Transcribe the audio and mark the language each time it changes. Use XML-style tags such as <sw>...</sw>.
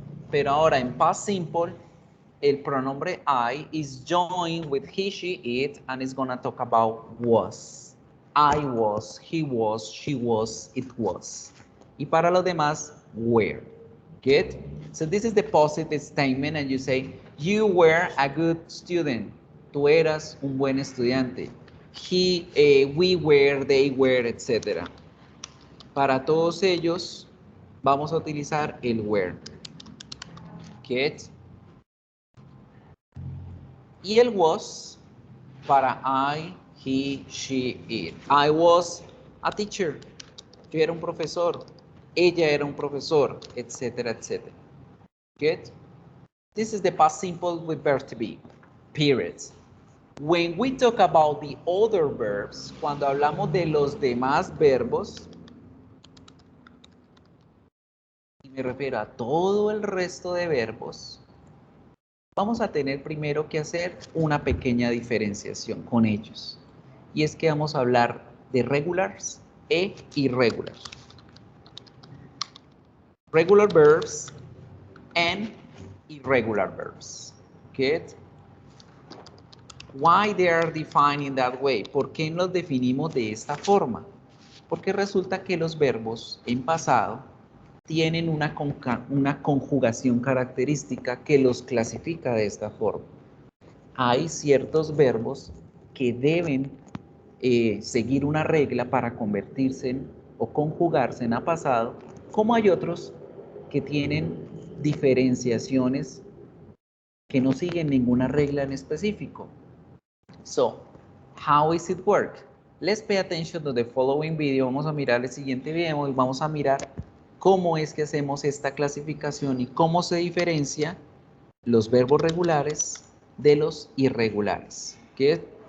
<es>Pero ahora en past simple, el pronombre</es> <en>I is joined with he, she, it, and it's gonna talk about was. I was, he was, she was, it was.</en> <es>Y para los demás,</es> <en>were. Good? So this is the positive statement, and you say, you were a good student.</en> <es>tú eras un buen estudiante.</es> <en>He, we were, they were, etc.</en> <es>Para todos ellos vamos a utilizar el were. Get. Y el was para I, he, she, it.</es> <en>I was a teacher.</en> <es>Yo era un profesor. Ella era un profesor, etcétera, etcétera.</es> <en>Good? This is the past simple with verb to be. Period. When we talk about the other verbs,</en> <es>cuando hablamos de los demás verbos, y me refiero a todo el resto de verbos, vamos a tener primero que hacer una pequeña diferenciación con ellos. Y es que vamos a hablar de regulars e irregulars.</es> <en>Regular verbs and irregular verbs. Good. Why they are defined in that way?</en> <es>¿Por qué los definimos de esta forma? Porque resulta que los verbos en pasado tienen una conjugación característica que los clasifica de esta forma. Hay ciertos verbos que deben seguir una regla para convertirse en, o conjugarse en a pasado, como hay otros que tienen diferenciaciones que no siguen ninguna regla en específico.</es> <en>So, how is it work? Let's pay attention to the following video.</en> <es>Vamos a mirar el siguiente video y vamos a mirar cómo es que hacemos esta clasificación y cómo se diferencia los verbos regulares de los irregulares. ¿Qué?</es>